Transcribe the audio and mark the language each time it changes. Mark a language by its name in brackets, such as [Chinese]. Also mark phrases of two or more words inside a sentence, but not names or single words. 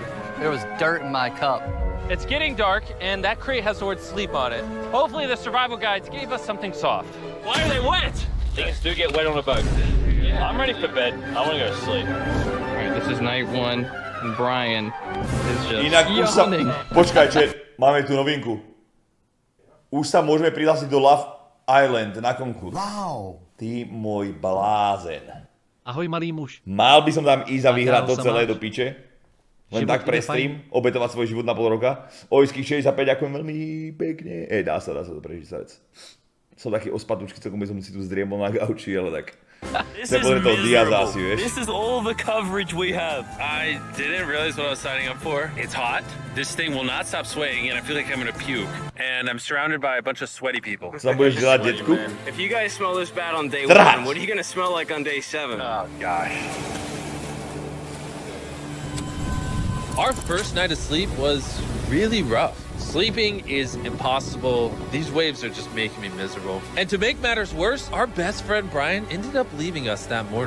[English] There was dirt in my cup. It's getting dark, and that crate has the word sleep on it. Hopefully the survival guides gave us something soft. Why are they wet? Things do get wet on a boat. Yeah. I'm ready for bed. I want to go to sleep. All right, this is night 1, and Brian is just [Slovak] Inak už sa... [English] yawning. [Slovak] Počkaj, chat, máme tu novinku. Už sa môžeme prihlásiť do Love Island na konkurs. Wow. Ty môj blázen. Ahoj, malý muž. Mal by som tam ísť a vyhrať to sa celé máš? do piče. Len Život tak pre ide stream, obetovať svoj život na pol roka. Ojských 65, ďakujem veľmi pekne. Dá sa to prežiť sa vec. Som taký ospadúčky, celkom by som si tu zdriemol na gauči, ale tak... [English] This [Slovak] Chcem pozrieť toho Diaza asi, vieš. [English] This is all the coverage we have. I didn't realize what I was signing up for. It's hot. This thing will not stop swaying, and I feel like I'm gonna puke. And I'm surrounded by a bunch of sweaty people. [Czech] Co tam budeš dělat, dětku? [English] If you guys smell this bad on day [Slovak] Trať. [English] 1, what are you gonna smell like on day 7? Oh gosh. Our first night of sleep was really rough. Sleeping is impossible. These waves are just making me miserable. And to make matters worse, our best friend Brian ended up leaving us that morning.